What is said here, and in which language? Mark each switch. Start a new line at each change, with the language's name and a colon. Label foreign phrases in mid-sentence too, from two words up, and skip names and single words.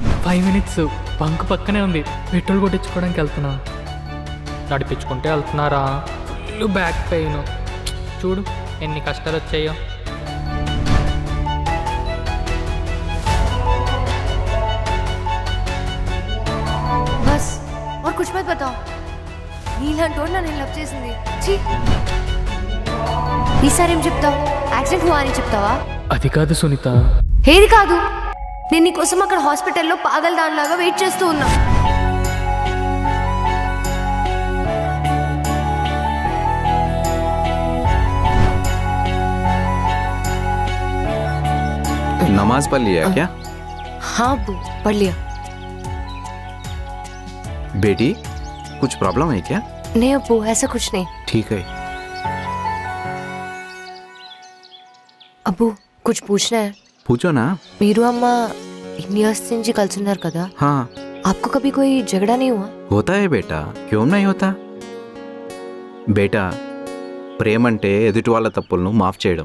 Telugu: 5 minutes బంక్ పక్కనే ఉంది, పెట్రోల్ కొట్టించుకోవడానికి వెళ్తున్నా. నడిపించుకుంటే వెళ్తున్నారా, ఫుల్ బ్యాక్ పెయిన్. చూడు ఎన్ని కష్టాలు వచ్చాయో.
Hindi: బస్ और कुछ मत बताओ.
Telugu: నీలాంటోడు నన్ను లవ్ చేసింది. ఈసారి ఏం చెప్తావు? యాక్సిడెంట్ హువా అని చెప్తావా? అది కాదు సునీత. ఏది కాదు? నేను నీకోసం అక్కడ హాస్పిటల్లో పాగల్ దానిలాగా వెయిట్ చేస్తూ ఉన్నా.
Hindi: नमाज पढ़ लिया क्या? हाँ अब्बू, पढ़ लिया. बेटी कुछ प्रॉब्लम है क्या? नहीं अब्बू, ऐसा कुछ नहीं. ठीक है. అబ్బు कुछ पूछना है. पूछो ना.
Telugu: మీరు అమ్మ ఇన్ని ఇయర్స్ నుంచి కలిసి ఉన్నారు కదా?
Hindi: हाँ. आपको कभी कोई झगड़ा नहीं हुआ? होता है बेटा, क्यों नहीं होता.
Telugu: బేటా ప్రేమ అంటే ఎదుటి వాళ్ళ తప్పులను మాఫ్ చేయడం.